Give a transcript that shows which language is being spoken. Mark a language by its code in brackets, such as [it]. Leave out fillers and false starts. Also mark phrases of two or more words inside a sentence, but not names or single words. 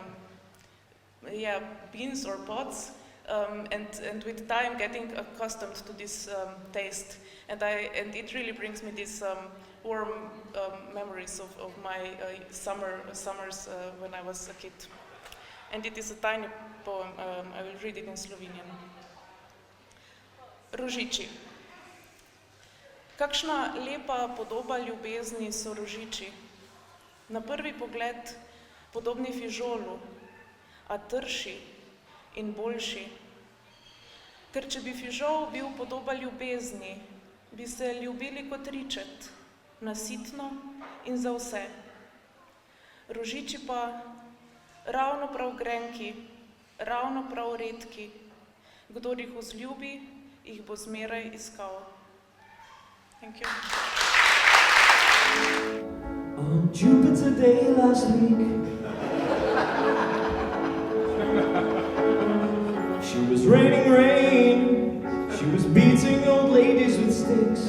[en] beans or pods, and with time getting accustomed to this taste, and it really brings me these warm memories of my summers when I was a kid. And it is a tiny poem. I will read it in Slovenian. [sl] Rožiči. Kakšna lepa podoba ljubezni so rožiči. Na prvi pogled podobni fižolu, a trši in boljši. Ker če bi fižol bil podoba ljubezni, bi se ljubili kot ričet, nasitno in za vse. Rožiči pa ravno prav grenki, ravno prav redki, kdor jih vzljubi, jih bo zmeraj iskal. [en] Thank you. On Jupiter Day last week, she was raining rain, she was beating old ladies with sticks.